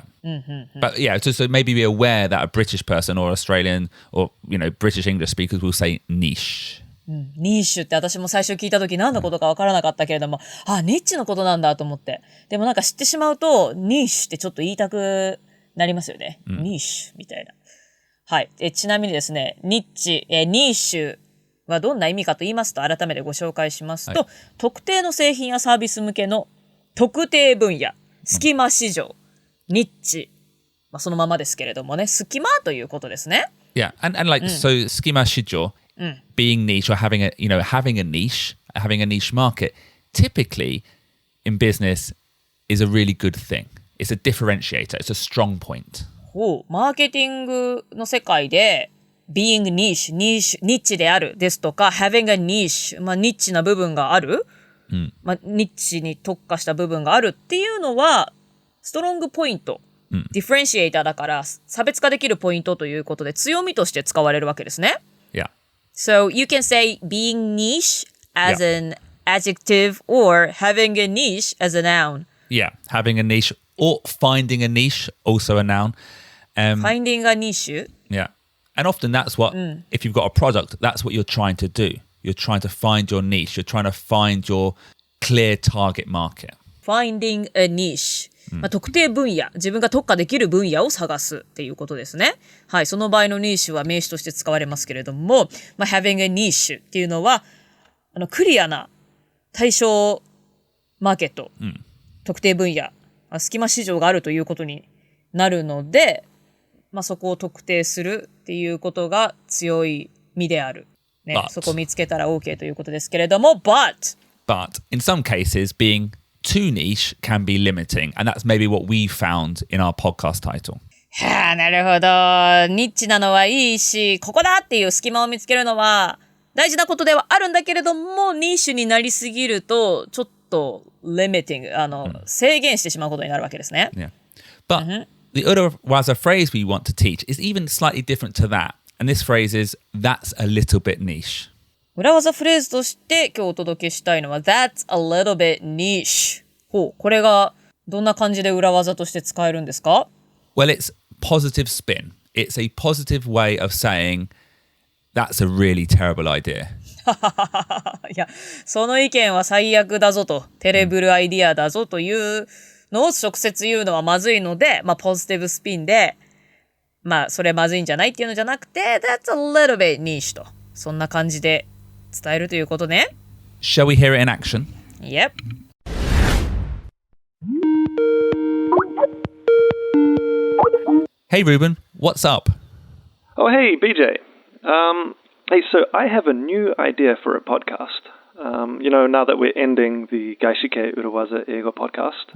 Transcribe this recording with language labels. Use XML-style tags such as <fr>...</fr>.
<en>Yeah. But yeah, so maybe be aware that a British person or Australian or, British English speakers will say niche.</en> <ja>ニッシュって私も最初聞いた時何のことか分からなかったけれども、ニッチのことなんだと思って。でもなんか知ってしまうと、ニッシュってちょっと言いたくなりますよね。ニッシュみたいな。はい。ちなみにですね、ニッチ、ニッシュはどんな意味かと言いますと、改めてご紹介しますと、特定の製品やサービス向けの特定分野、隙間市場、ニッチ。そのままですけれどもね、隙間ということですね。</ja> <en>Yeah, and like, so schema shijo, being niche or having a niche market, typically in business is a really good thing. It's a differentiator. It's a strong point.</en> <ja>マーケティングの世界で、</ja> <en>being niche,</en> <ja>ニッチであるですとか、</ja> <en>having a niche,</en> <ja>ニッチな部分がある、ニッチに特化した部分があるっていうのは、ストロングポイント。ディフェレンシエーターだから差別化できるポイントということで強みとして使われるわけですね。</ja> <en>Yeah. So you can say being niche as an adjective or having a niche as a noun. Yeah, having a niche or finding a niche, also a noun. Finding a niche. Yeah. And often that's what, if you've got a product, that's what you're trying to do. You're trying to find your niche. You're trying to find your clear target market. Finding a niche.</en> <ja>特定分野、自分が特化できる分野を探すっていうことですね。はい、その場合のニッシュは名詞として使われますけれども、</ja> <en>having a niche</en> <ja>っていうのは、クリアな対象マーケット、特定分野、隙間市場があるということになるので、そこを特定するっていうことが強い味である。ね、そこを見つけたら OK ということですけれども、</ja> <en>But in some cases, being too niche can be limiting, and that's maybe what we found in our podcast title.</en> <ja>なるほど。ニッチなのはいいし、ここだっていう隙間を見つけるのは大事なことではあるんだけれども、ニッシュになりすぎるとちょっとlimiting、制限してしまうことになるわけですね。</ja> <en>Yeah. But the other waza phrase we want to teach is even slightly different to that, and this phrase is that's a little bit niche.</en> <ja>裏技フレーズとして今日お届けしたいのは</ja> <en>That's a little bit niche。</en> <ja>これがどんな感じで裏技として使えるんですか？</ja> <en>Well, it's positive spin. It's a positive way of saying that's a really terrible idea.</en> <ja>いや、その意見は最悪だぞと、テレブルアイディアだぞというのを直接言うのはまずいので、ポジティブスピンで、それまずいんじゃないっていうのじゃなくて</ja> <en>That's a little bit niche</en> <ja>と、そんな感じで伝えるということね。</ja> <en>Shall we hear it in action? Yep. Hey Ruben, what's up? Oh, hey, BJ. Hey, so I have a new idea for a podcast. Now that we're ending the Gaishike Urawaza Eigo podcast.</en>